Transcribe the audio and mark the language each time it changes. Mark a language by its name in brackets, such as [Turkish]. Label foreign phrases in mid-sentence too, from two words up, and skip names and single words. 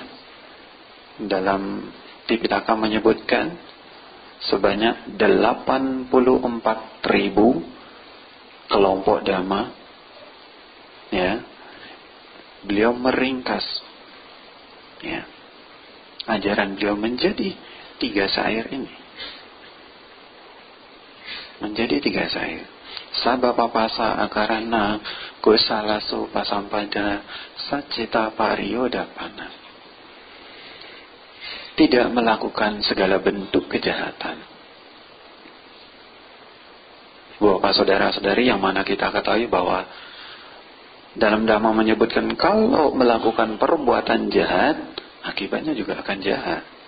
[Indonesian] Dalam Tipitaka menyebutkan sebanyak 84.000 kelompok dhamma. Ya. Beliau meringkas ya ajaran beliau menjadi 3 syair ini. Menjadi 3 syair. [Pali] Sabha papasa akarana kusalasu pasampada satcita pariyodapana. [Indonesian] Tidak melakukan segala bentuk kejahatan. Bapak saudara-saudari yang mana kita ketahui bahwa dalam Dhamma menyebutkan kalau melakukan perbuatan jahat, akibatnya juga akan jahat.